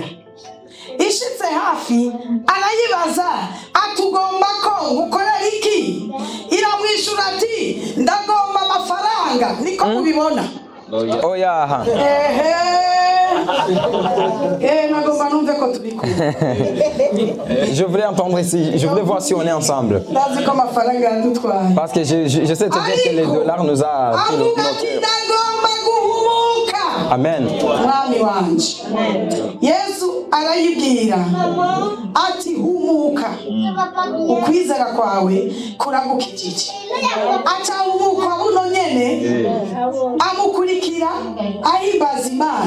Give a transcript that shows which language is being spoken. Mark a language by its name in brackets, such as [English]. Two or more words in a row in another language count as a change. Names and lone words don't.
[Rundi] Ishitse hafi arayibaza atugomba ko gukorera iki? Iramwishura ati ndagomba amafaranga. Niko kubibona? Oya. Nagomba numve ko turi kumwe. [French] Je voulais entendre ici, je voulais voir si on est ensemble. [Rundi] Ndazi ko amafaranga yadutwaye. [French] Parce que je sais très bien que les dollars nous a pris le cœur. [Rundi] Amen. Mwami wanje. Yesu arayibwira ati humuka ukwizera kwawe kuragukijije. Aca humuka buno nyene amukurikira ahimbaza Imana.